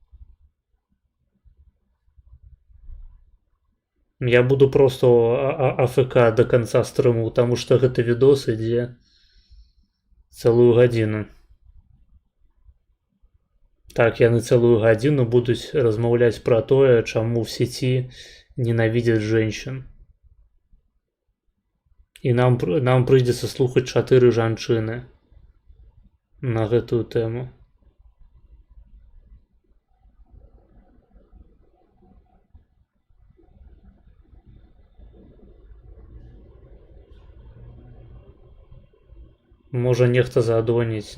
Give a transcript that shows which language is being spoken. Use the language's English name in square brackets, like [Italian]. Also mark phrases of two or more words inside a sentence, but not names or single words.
[Russian] Я буду просто АФК до конца стрыму, потому что [Belarusian] гэты відос ідзе цэлую гадзіну. Так, яны цэлую гадзіну будуць размаўляць пра тое, чаму [Russian] в сети ненавидят женщин. [Belarusian] І нам прыйдзецца слухаць 4 жанчыны на гэтую тэму. Можа нехта задоніць.